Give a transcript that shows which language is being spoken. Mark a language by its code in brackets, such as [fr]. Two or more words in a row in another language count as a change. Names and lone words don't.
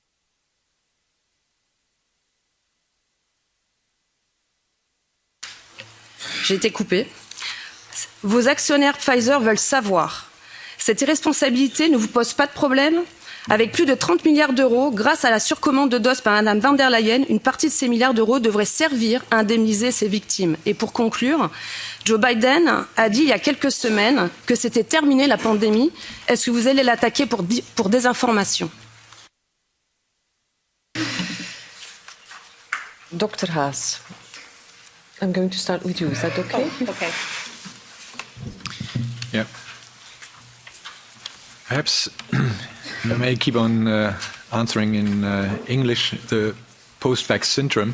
[fr] J'ai été coupée. Vos actionnaires Pfizer veulent savoir. Cette irresponsabilité ne vous pose pas de problème? Avec plus de 30 milliards d'euros, grâce à la surcommande de doses par Mme van der Leyen, une partie de ces milliards d'euros devrait servir à indemniser ces victimes. Et pour conclure, Joe Biden a dit il y a quelques semaines que c'était terminé la pandémie. Est-ce que vous allez l'attaquer pour désinformation? [en] Dr. Haas, I'm going to start with you. Is that okay? Oh, okay. Yeah. Perhaps I may keep on answering in English the post-vax syndrome.